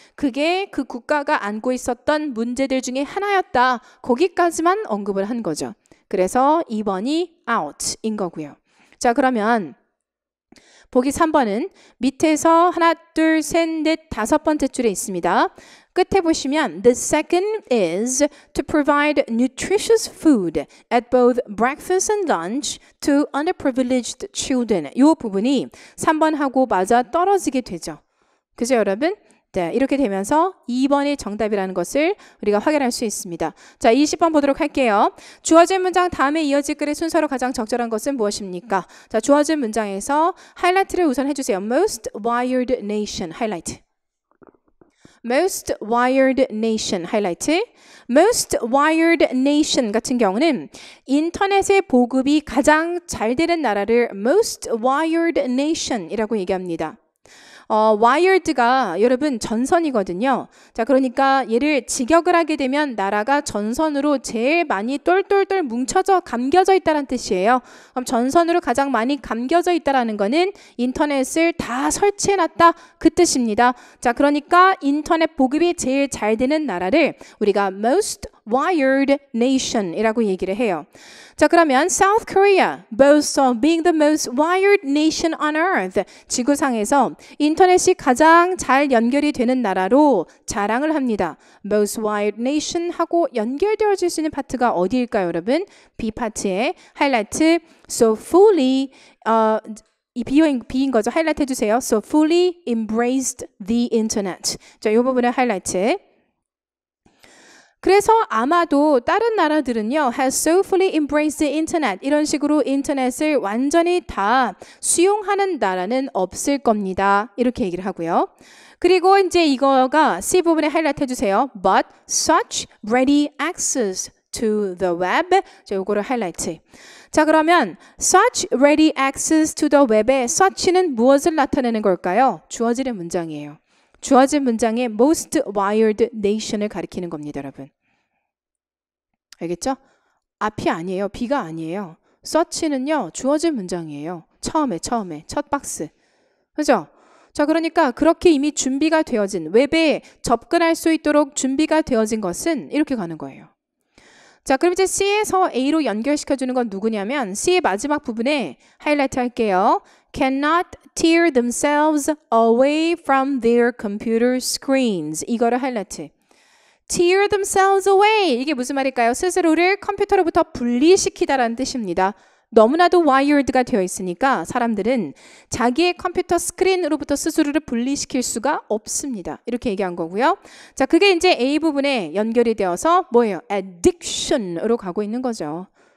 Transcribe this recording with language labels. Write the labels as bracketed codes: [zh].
[ko] 그게 그 국가가 안고 있었던 문제들 중에 하나였다. 거기까지만 언급을 한 거죠. 그래서 2번이 out인 거고요. 자, 그러면 보기 3번은 밑에서 하나, 둘, 셋, 넷, 다섯 번째 줄에 있습니다. 끝에 보시면 [en] the second is to provide nutritious food at both breakfast and lunch to underprivileged children. [ko] 이 부분이 3번하고 맞아 떨어지게 되죠. 그죠, 여러분? 네, 이렇게 되면서 2번이 정답이라는 것을 우리가 확인할 수 있습니다. 자, 20번 보도록 할게요. 주어진 문장 다음에 이어질 글의 순서로 가장 적절한 것은 무엇입니까? 자, 주어진 문장에서 하이라이트를 우선 해주세요. [en] Most wired nation, [ko] 하이라이트. [en] Most wired nation, 하이라이트. Most wired nation [ko] 같은 경우는 인터넷의 보급이 가장 잘 되는 나라를 Most wired nation이라고 얘기합니다. wired가 여러분 전선이거든요. 자, 그러니까 얘를 직역을 하게 되면 나라가 전선으로 제일 많이 똘똘똘 뭉쳐져 감겨져 있다는 뜻이에요. 그럼 전선으로 가장 많이 감겨져 있다라는 거는 인터넷을 다 설치해놨다 그 뜻입니다. 자, 그러니까 인터넷 보급이 제일 잘 되는 나라를 우리가 [en] most wired nation [ko] 이라고 얘기를 해요. 자, 그러면 [en] South Korea boasts of being the most wired nation on earth. [ko] 지구상에서 인터넷이 가장 잘 연결이 되는 나라로 자랑을 합니다. [en] Most wired nation [ko] 하고 연결되어질 수 있는 파트가 어디일까요, 여러분? B 파트에 하이라이트 [en] so fully [ko] 이 B인 거죠. 하이라이트 해주세요. [en] So fully embraced the internet. [ko] 자, 이 부분에 하이라이트. 그래서 아마도 다른 나라들은요, [en] has so fully embraced the internet. [ko] 이런 식으로 인터넷을 완전히 다 수용하는 나라는 없을 겁니다. 이렇게 얘기를 하고요. 그리고 이제 이거가 C 부분에 하이라이트 해주세요. [en] But such ready access to the web. [ko] 자, 요거를 하이라이트. 자, 그러면 [en] such ready access to the web [ko] 의 such는 무엇을 나타내는 걸까요? 주어지는 문장이에요. 주어진 문장의 [en] most wired nation [ko] 을 가리키는 겁니다, 여러분. 알겠죠? 앞이 아니에요. B가 아니에요. such는요, 주어진 문장이에요. 처음에 첫 박스. 그죠? 자, 그러니까 그렇게 이미 준비가 되어진, 웹에 접근할 수 있도록 준비가 되어진 것은 이렇게 가는 거예요. 자, 그럼 이제 C에서 A로 연결시켜주는 건 누구냐면 C의 마지막 부분에 하이라이트 할게요. [en] Cannot tear themselves away from their computer screens. [ko] 이거를 하이라이트. [en] Tear themselves away. [ko] 이게 무슨 말일까요? 스스로를 컴퓨터로부터 분리시키다라는 뜻입니다. 너무나도 wired가 되어 있으니까 사람들은 자기의 컴퓨터 스크린으로부터 스스로를 분리시킬 수가 없습니다. 이렇게 얘기한 거고요. 자, 그게 이제 A 부분에 연결이 되어서 뭐예요? addiction으로 가고 있는 거죠.